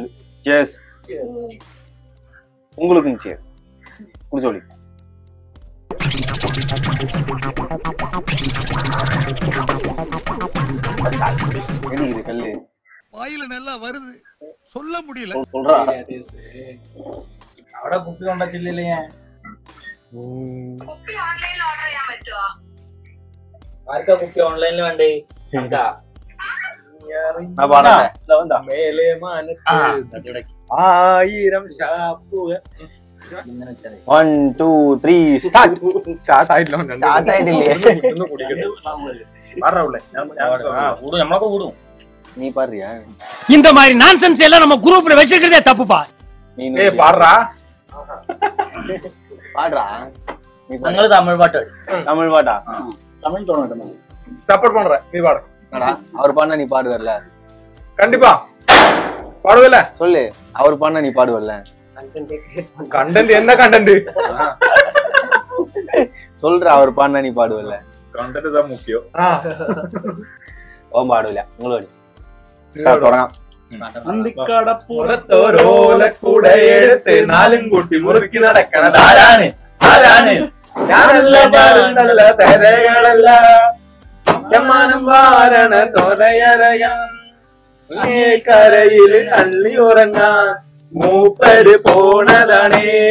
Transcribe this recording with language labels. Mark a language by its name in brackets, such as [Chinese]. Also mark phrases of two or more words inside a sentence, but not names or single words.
[Tamil] சேஸ். உங்களுக்கும் சேஸ். குடிச்சோலி. இது கல்லு வாயில நல்லா வருது, சொல்ல முடியல. சொல்றா [Malayalam] അവിടെ കുപ്പി കൊണ്ടുവച്ചില്ലേ? കുപ്പി ഓൺലൈനിൽ ഓർഡർ ചെയ്യാൻ പറ്റുമോ? ആർക്കാ കുപ്പി ഓൺലൈനിൽ വേണ്ടേ? മേലെ മാനത്ത് 1000 ഷാപ്പുകൾ. 1 2 3 സ്റ്റാർട്ട് ആയിട്ടില്ലേ? നമ്മളൊക്കെ കൂടും. [Tamil] நீ பாடுறியா? இந்த மாதிரி நான்சென்ஸ் எல்லாம் நம்ம குரூப்ல வச்சிருக்கிறதே தப்புப்பா. நீ பாடுறா. பாடுறா. [Malayalam] ഞങ്ങൾ തമിഴ് പാട്ട്. [Tamil] தமிழ் பாட்டா? [Malayalam] തമിഴ് തോന്നട്ടെ. [Tamil] சப்போர்ட் பண்றேன். நீ பாடு. என்னடா அவர் பாடுனா நீ பாடுவல்ல? கண்டிப்பா பாடுவல. சொல்லு, அவர் பாடுனா நீ பாடுவல்ல? கண்டென்ட் என்ன கண்டென்ட்? சொல்ற, அவர் பாடுனா நீ பாடுவல்ல? கண்டென்ட் தான் முக்கியம். ஓ பாடுவல. உங்களோட தொடങ്ങാം. [Malayalam] അന്തിക്കടപ്പുറത്തോരോലക്കുടയെടുത്ത് നാലും കൂട്ടി മുറുക്കി നടക്കണതാരാണ്? ആരാണ്? ഞാനല്ല, നല്ല തരകളല്ല, ചമ്മാനം വാരണ തോലയറയാൻ കരയില് അള്ളി ഉറങ്ങാൻ മൂപ്പര് പോണതാണേ.